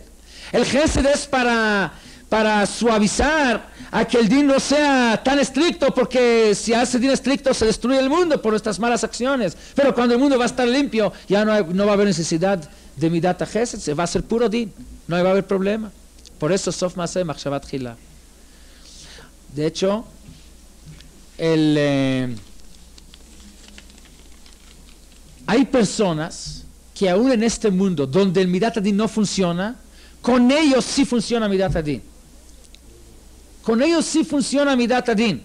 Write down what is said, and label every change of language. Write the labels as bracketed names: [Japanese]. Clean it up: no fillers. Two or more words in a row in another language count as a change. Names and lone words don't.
[Spanish] El Gesed es para suavizar a que el din no sea tan estricto, porque si hace din estricto se destruye el mundo por nuestras malas acciones. Pero cuando el mundo va a estar limpio, ya no va a haber necesidad de [Hebrew] מידת החסד, [Spanish] se va a hacer puro din, no va a haber problema. Por eso [Hebrew] סוף מעשה במחשבה תחילה. [Spanish] De hecho, hay personas que aún en este mundo donde el [Hebrew] מידת הדין [Spanish] no funciona, con ellos sí funciona [Hebrew] מידת הדין. [Spanish] Con ellos sí funciona [Hebrew] מידת הדין.